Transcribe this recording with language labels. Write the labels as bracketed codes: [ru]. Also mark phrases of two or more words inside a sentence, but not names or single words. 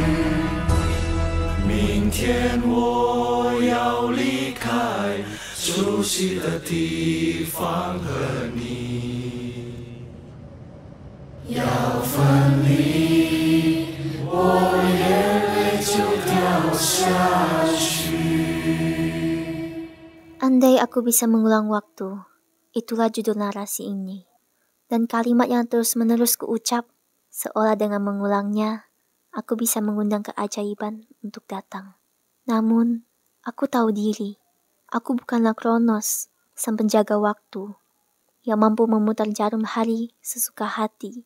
[zh] 明天我要离开熟悉的地方，和你要分离，我眼泪就掉下去。 [id] Andai aku bisa mengulang waktu, itulah judul narasi ini. Dan kalimat yang terus-menerus kuucap, seolah dengan mengulangnya, aku bisa mengundang keajaiban untuk datang. Namun, aku tahu diri, aku bukanlah Kronos, sang penjaga waktu, yang mampu memutar jarum hari sesuka hati.